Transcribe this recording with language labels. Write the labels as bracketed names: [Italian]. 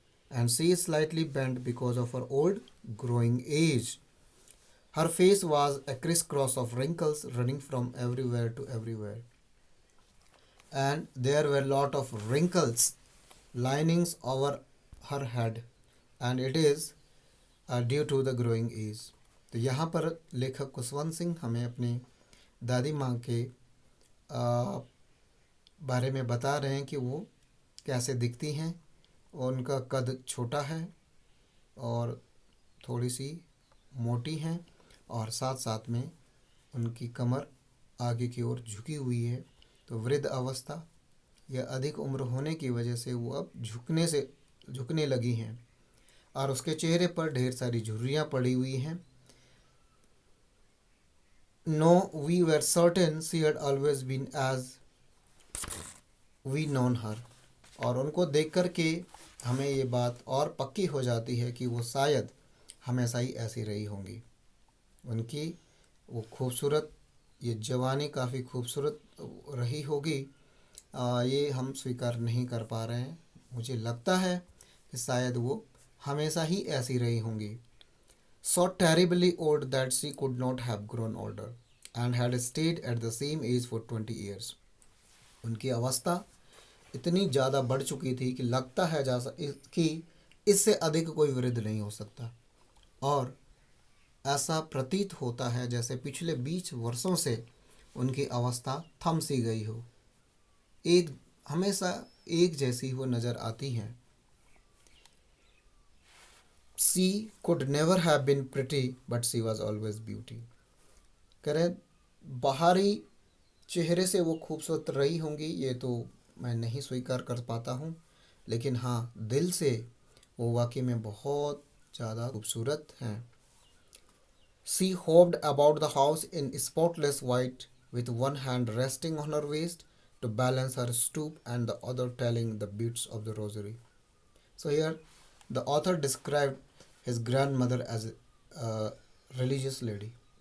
[English] And she is slightly bent because of her old growing age. Her face was a crisscross of wrinkles running from everywhere to everywhere. And there were a lot of wrinkles linings over her head, and it is due to the growing age. [Hindi] तो यहाँ पर लेखक खुशवंत सिंह हमें अपनी दादी माँ के बारे में बता रहे हैं कि वो कैसे दिखती हैं। उनका कद छोटा है और थोड़ी सी मोटी हैं, और साथ साथ में उनकी कमर आगे की ओर झुकी हुई है। तो वृद्ध अवस्था या अधिक उम्र होने की वजह से वो अब झुकने लगी हैं, और उसके चेहरे पर ढेर सारी झुर्रियाँ पड़ी हुई हैं। [English] No we were certain she had always been as we known her. [Hindi] और उनको देख कर के हमें ये बात और पक्की हो जाती है कि वो शायद हमेशा ही ऐसी रही होंगी। उनकी वो खूबसूरत ये जवानी काफ़ी खूबसूरत रही होगी, ये हम स्वीकार नहीं कर पा रहे हैं। मुझे लगता है कि शायद वो हमेशा ही ऐसी रही होंगी। [English] So terribly old that she could not have grown older and had stayed at the same age for 20 years. [Hindi] उनकी अवस्था इतनी ज़्यादा बढ़ चुकी थी कि लगता है कि इससे अधिक कोई वृद्ध नहीं हो सकता। और ऐसा प्रतीत होता है जैसे पिछले 20 वर्षों से उनकी अवस्था थम सी गई हो, एक हमेशा एक जैसी वो नज़र आती हैं। [English] She could never have been pretty but she was always beauty. [Hindi] कह रहे बाहरी चेहरे से वो खूबसूरत रही होंगी, ये तो मैं नहीं स्वीकार कर पाता हूँ, लेकिन हाँ, दिल से वो वाकई में बहुत ज़्यादा खूबसूरत हैं। [English] She hopped about the house in spotless white, with one hand resting on her waist to balance her stoop and the other telling the beads of the rosary. So here, the author described his grandmother as a religious lady.